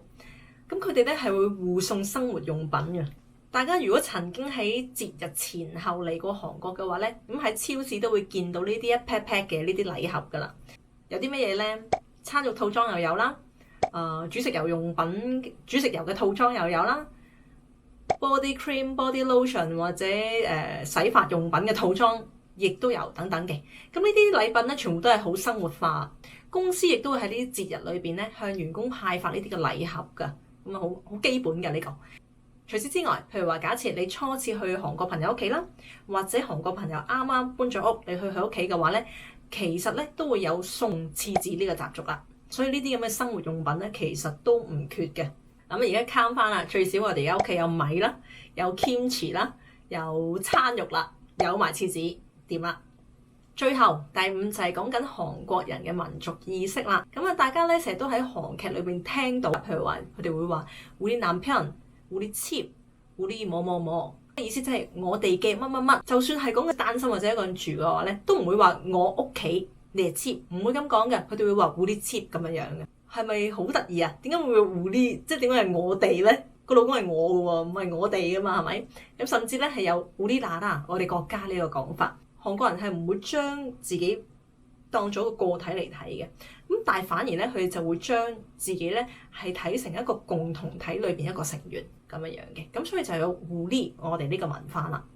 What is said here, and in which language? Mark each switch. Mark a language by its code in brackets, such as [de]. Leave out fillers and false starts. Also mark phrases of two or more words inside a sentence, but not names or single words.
[yue] 咁佢哋咧係會互送生活用品嘅。大家如果曾經喺節日前後嚟過韓國嘅話咧，咁喺超市都會見到呢啲一 pack pack 嘅呢啲禮盒噶啦。有啲乜嘢咧？餐肉套裝又有啦，煮食油用品、煮食油嘅套裝又有啦 ， [en] body cream、 body lotion [yue] 或者洗髮用品嘅套裝亦都有等等嘅。咁呢啲禮品咧，全部都係好生活化。公司亦都會喺呢啲節日裏邊咧，向員工派發呢啲嘅禮盒㗎。咁啊，好基本嘅呢個。除此之外，譬如話，假設你初次去韓國朋友屋企啦，或者韓國朋友啱啱搬咗屋，你去佢屋企嘅話咧，其實咧都會有送廁紙呢個習俗啦。所以呢啲咁嘅生活用品咧，其實都唔缺嘅。咁而家慳翻啦，最少我哋而家屋企有米啦，有 kimchi 啦，有餐肉啦，有埋廁紙，掂啦。最後第5就係講緊韓國人嘅民族意識啦。咁啊，大家咧成日都喺韓劇裏邊聽到，譬如話佢哋會話 [ko] 우리 남편、우리 집、우리 뭐뭐 뭐， [yue] 意思即係我哋嘅乜乜乜。就算係講嘅單身或者一個人住嘅話咧，都唔會話我屋企你係 집，唔會咁講嘅。佢哋會話 [ko] 우리 집 [yue] 咁樣樣嘅。係咪好得意啊？點解會우리？即係點解係我哋咧？個老公係我嘅喎，唔係我哋噶嘛，係咪？咁甚至咧係有우리나라我哋國家呢個講法。韓國人係唔會將自己當咗個體嚟睇嘅，咁但係反而咧佢哋就會將自己咧係睇成一個共同體裏邊一個成員咁樣樣嘅，咁所以就有우리我哋呢個文化啦。